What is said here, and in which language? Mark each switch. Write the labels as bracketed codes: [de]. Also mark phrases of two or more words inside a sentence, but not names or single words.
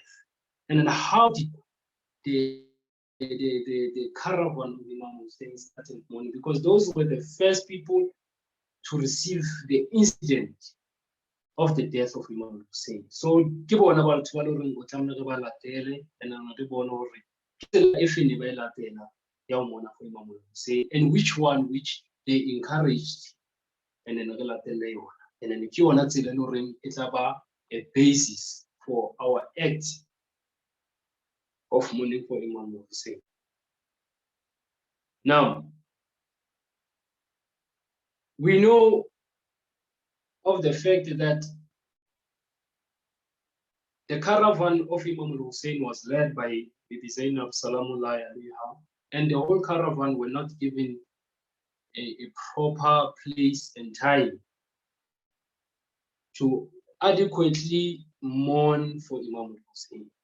[en] And then how did the caravan of Imam Hussein started mourning? Because those were the first people to receive the incident of the death of Imam Hussein. [st] So ke bona batho ba loreng o tlamehile ba latele and re bona hore ke tsela e feng ba e latela ya mona [en] for Imam Hussein, and which one which they encouraged and then [st] re latele yona, [en] and then [st] ke yona tsela e loreng e tla ba [en] a basis for our act of mourning for Imam Hussein. Now, we know of the fact that the caravan of Imam Hussein was led by Bibi Zainab Salamullahi alayha, and the whole caravan were not given a proper place and time to adequately mourn for Imam Hussein.